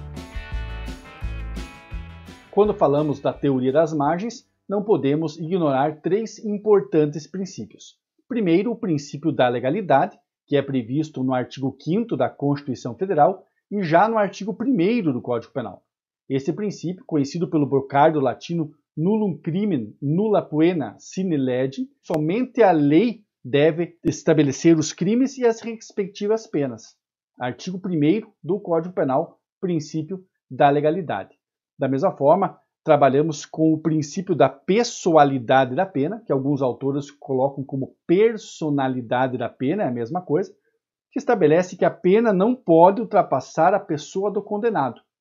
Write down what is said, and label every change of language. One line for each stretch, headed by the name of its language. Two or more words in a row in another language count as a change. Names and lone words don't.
Portuguese: Quando falamos da teoria das margens, não podemos ignorar três importantes princípios. Primeiro, o princípio da legalidade, que é previsto no artigo 5º da Constituição Federal e já no artigo 1º do Código Penal. Esse princípio, conhecido pelo brocardo latino
Latin: nullum crimen nulla poena sine lege,
Portuguese: somente a lei deve estabelecer os crimes e as respectivas penas. Artigo 1º do Código Penal, princípio da legalidade. Da mesma forma, trabalhamos com o princípio da pessoalidade da pena, que alguns autores colocam como personalidade da pena, é a mesma coisa, que estabelece que a pena não pode ultrapassar a pessoa do condenado.